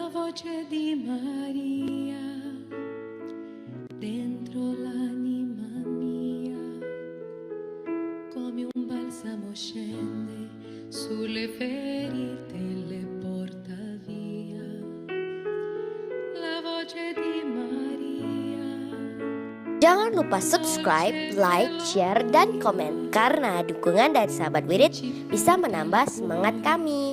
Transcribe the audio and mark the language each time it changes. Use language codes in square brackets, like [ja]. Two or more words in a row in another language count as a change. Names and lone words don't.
[it] voce di Maria dentro l'anima mia, come un balsamo scende sulle ferite e le porta via. La voce di Maria. [id] Jangan lupa [en] subscribe, like, share, [id] dan komen, karena dukungan dari sahabat Wirid bisa menambah semangat kami.